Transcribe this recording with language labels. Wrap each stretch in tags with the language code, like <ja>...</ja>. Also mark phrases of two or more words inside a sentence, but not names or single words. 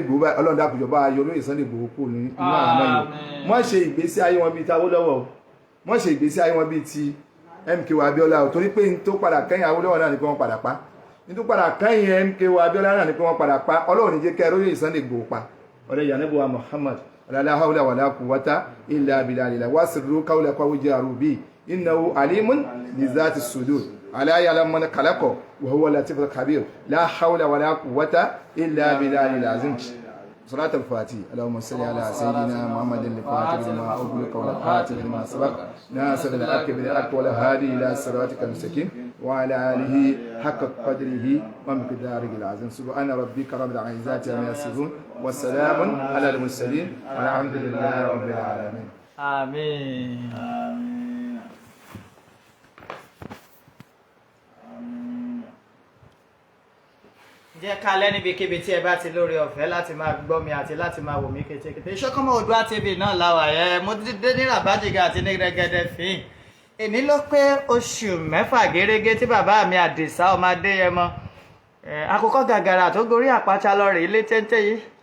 <yo>Igboho báyìí ọlọ́run dákun jọ̀ọ́ bá ayọ̀ lóye Sunday Igboho kú ní inú àwọn ọmọ yìí wọ́n ṣe ìgbésí ayé wọn bíi ti Awólọ́wọ̀ wọ́n ṣe ìgbésí ayé wọn bíi ti MKO Abiola o torí pé n tó padà kẹ́yìn Awólọ́wọ̀ náà ni pé wọ́n padà pa n tó padà kẹ́yìn MKO Abiola náà ni pé wọ́n padà pa ọlọ́run ní jẹ́ kẹ́ lóye Sunday Igboho pa ọ̀rẹ́ yanabuwa Muhammad</yo> <ar>لا حول ولا قوة إلا بالله وأسروا قولكم واجهروا به إنه عليم بذات الصدور ألا يعلم من خلق وهو اللطيف الخبير لا حول ولا قوة إلا بالله العظيم صلاة الفاتحة اللهم صل على سيدنا محمد الفاتح لما أغلق والخاتم لما سبق ناصر الحق بالحق والهادي إلى صراطك المستقيم وعلى آله حق قدره ومقداره العظيم سبحان ربك رب العزة عما يصفون والسلام على المرسلين والحمد لله رب العالمين</ar> <yo>àmín. jẹ́ ká lẹ́nibikíbi tí ẹ bá ti lórí ọ̀fẹ́ láti máa gbọ́ mi àti láti máa wò mí kétékété Ìṣọ̀kan Oòduà TV náà láwà ẹ mo dé ní Ràbájìgà àti ní Rẹ́gẹ́dẹ́ fín èní ló pé oṣù 6 gẹ́rẹ́gẹ́ tí bàbá mi Àdìsá ọmọ Adéyẹmọ àkókò gàgàrà tó gorí àpáta lọ rèé ilé téńté yìí</yo>